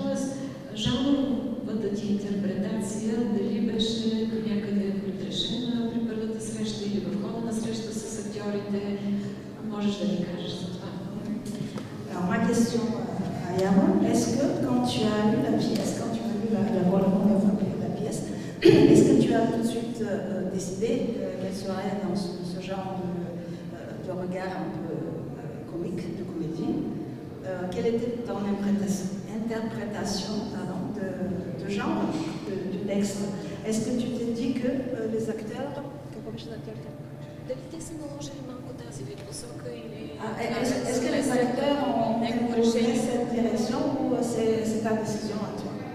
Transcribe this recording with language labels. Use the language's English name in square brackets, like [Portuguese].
[Bulgarian] Тоест, жанровата ти интерпретация дали беше някъде предрешена при първата среща или в хода на среща с актьорите, можеш да ни кажеш за това? [French] Alors ma question à Yaron, est-ce que quand tu as lu la pièce, quand tu as lu la première fois de la pièce, est-ce que tu as tout de suite décidé qu'elle serait dans ce genre de regard un peu comique, de comédie? Quelle était ton interprétation de genre du texte? Est-ce que tu t'es dit que les acteurs... [Bulgarian] Дали те са наложили малко тази вид посока или... [French] Est-ce que les acteurs ont imposé cette direction ou c'est ta décision à toi?